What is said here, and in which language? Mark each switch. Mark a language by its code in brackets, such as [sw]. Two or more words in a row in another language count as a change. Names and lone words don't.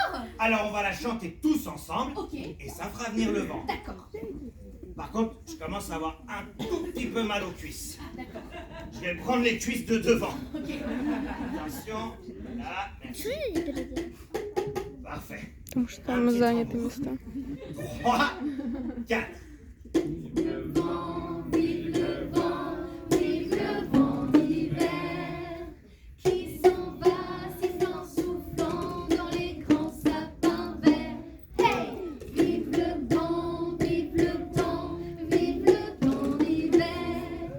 [fr] Alors on va la chanter tous ensemble. Ok. Et ça fera venir le vent. D'accord. Par contre, je commence à avoir un tout petit peu mal aux cuisses. Ah, d'accord. Je vais prendre les cuisses de devant. Ok. Attention, là, merci. Parfait. [ru] Потому что там заняты места. [fr] 3, 4. Vive le vent, vive le vent, vive le vent d'hiver qui s'en va sifflant, soufflant dans les grands sapins verts. Hey! Vive le vent, vive le temps, vive le vent d'hiver.